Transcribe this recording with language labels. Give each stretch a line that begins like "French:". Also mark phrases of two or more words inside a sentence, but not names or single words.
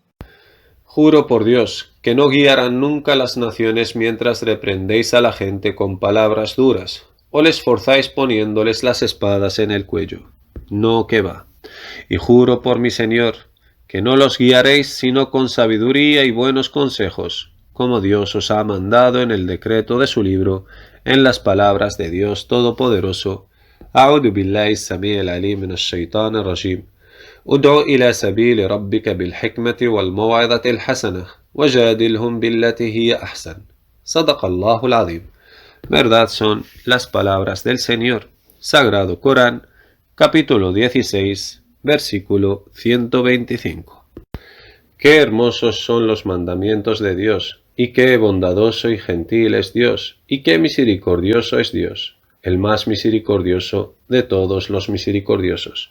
Spanish: Juro por Dios que no guiarán nunca las naciones mientras reprendéis a la gente con palabras duras, o les forzáis poniéndoles las espadas en el cuello. No, que va. Y juro por mi Señor que no los guiaréis sino con sabiduría y buenos consejos, como Dios os ha mandado en el decreto de su libro, en las palabras de Dios Todopoderoso.
Arabic: أعوذ بالله السميع العليم من الشيطان الرجيم. ادع إلى سبيل ربك بالحكمة والموعظة الحسنة وجادلهم بالتي هي أحسن صدق الله العظيم.
Spanish: Verdad son las palabras del Señor. Sagrado Corán, capítulo 16, versículo 125. Qué hermosos son los mandamientos de Dios, y qué bondadoso y gentil es Dios, y qué misericordioso es Dios, el más misericordioso de todos los misericordiosos.